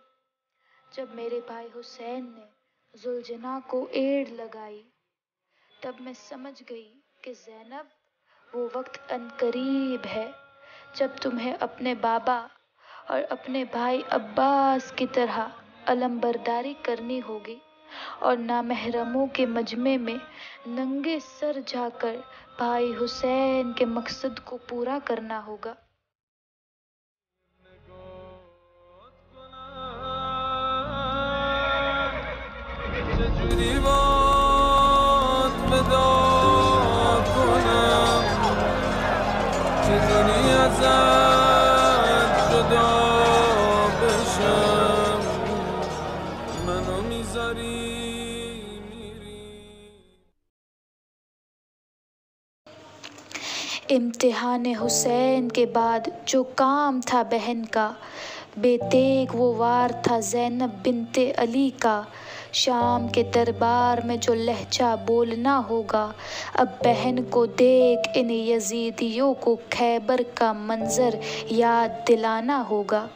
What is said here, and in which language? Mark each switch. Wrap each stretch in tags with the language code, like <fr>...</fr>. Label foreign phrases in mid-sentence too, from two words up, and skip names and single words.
<hi>जब मेरे भाई हुसैन ने जुलजना को एड़ लगाई, तब मैं समझ गई कि ज़ैनब, वो वक्त अनकरीब है जब तुम्हें अपने बाबा और अपने भाई अब्बास की तरह अलमबरदारी करनी होगी और नामहरमों के मजमे में नंगे सर जाकर भाई हुसैन के मकसद को पूरा करना होगा।</hi> <fa>چجوری باد وداع کنم چجوری ازت جدا بشم منو میذاری میری</fa> <hi>इम्तिहान हुसैन के बाद जो काम था बहन का, बेतेग वो वार था ज़ैनब बिनते अली का। शाम के दरबार में जो लहजा बोलना होगा, अब बहन को देख इन यजीदियों को खैबर का मंजर याद दिलाना होगा।</hi>